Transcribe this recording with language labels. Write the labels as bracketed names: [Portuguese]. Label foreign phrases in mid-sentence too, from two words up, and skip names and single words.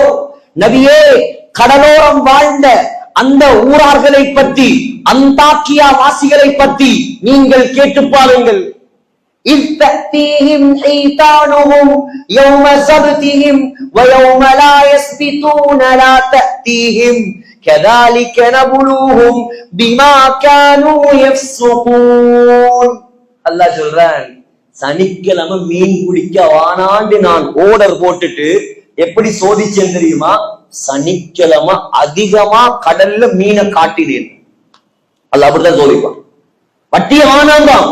[Tamil] நபியே, கடலோரம் வாழ்ந்த அந்த ஊரார்களை பற்றி, அந்தாக்கியா வாசிகளை பற்றி நீங்கள் கேட்டு பாருங்கள். [Arabic] إذ تأتيهم حيتانهم يوم سبتهم ويوم لا يسبتون لا تأتيهم கذلك نبلوهم بما كانوا يفسقون. [Tamil] அல்லாஹ் சொல்றான், சனிக்கிழமை மீன் பிடிக்க வானாண்டு நான் ஆர்டர் போட்டுட்டு எப்படி சோதிச்சேன் தெரியுமா? சனிக்கிழமை அதிகமா கடல்ல மீனை காட்டினேன். அல்லாஹ் அப்படிதான் சோதிப்பான். வட்டிய வானாந்தான்.